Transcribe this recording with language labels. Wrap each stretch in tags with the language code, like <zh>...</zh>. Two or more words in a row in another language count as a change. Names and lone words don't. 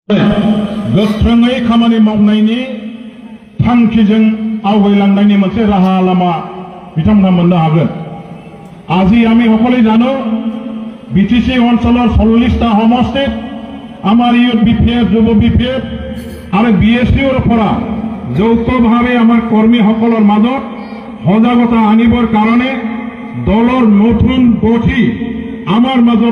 <brx>गोख्रोङै खामानि मावनायनि थांखिजों आवगायलांनायनि मोनसे राहा लामा बिथांमोना मोननो हागोन।</brx> <as>আজি আমি সকলে জানো বিটিসি অঞ্চলৰ 40টা সমষ্টিত আমাৰ</as> <en>Youth BPF</en> <as>যুৱ বিপিএফ আৰু বিএসইউৰ পৰা যৌথভাৱে আমাৰ কৰ্মীসকলৰ মাজত সজাগতা আনিবৰ কাৰণে দলৰ নতুন গঠি আমাৰ মাজত</as>